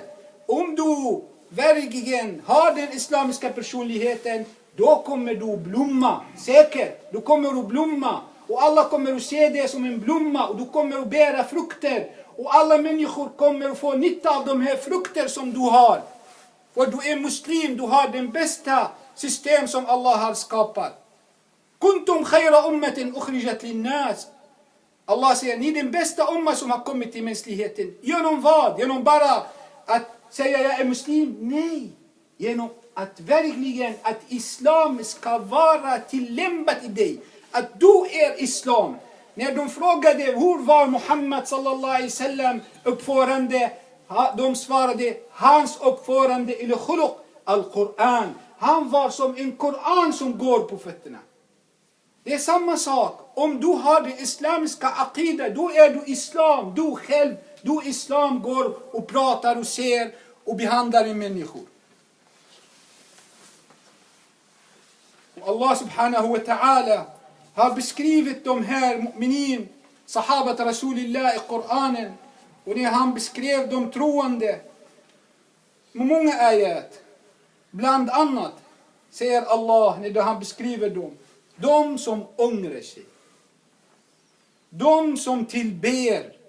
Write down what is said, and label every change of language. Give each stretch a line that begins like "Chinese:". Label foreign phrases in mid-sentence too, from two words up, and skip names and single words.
Swedish: Om du verkligen har den islamiska personligheten, då kommer du blomma. Säkert. Du kommer att blomma. Och alla kommer att se det som en blomma. Och du kommer att bära frukter. Och alla människor kommer att få nytta av de här frukter som du har. För du är muslim. Du har den bästa system som Allah har skapat.
Arabic: كنتم خير أمة أخرجت للناس.
Swedish: Allah säger, ni är den bästa umma som har kommit till mänskligheten. Genom vad? Genom bara att säga jag är muslim? Nej. Genom att verkligen att islam ska vara tillämpat i dig. Att du är islam. När de frågade hur var Muhammad
Arabic: صلى الله عليه وسلم
Swedish: uppförande, de svarade hans uppförande eller
Arabic: خلق القرآن.
Swedish: Han var som en Koran som går på fötterna. Det är samma sak. Om du har den islamiska aqida, då är du islam. Du själv, du islam går och pratar och ser och behandlar människor. Och Allah
Arabic: سبحانه وتعالى
Swedish: har beskrivit de här
Arabic: مؤمنين، صحابة رسول الله
Swedish: i Koranen. Och när han beskrev de troende med många ayat. Bland annat säger Allah när han beskriver dem. De som ångrar sig. De som tillber.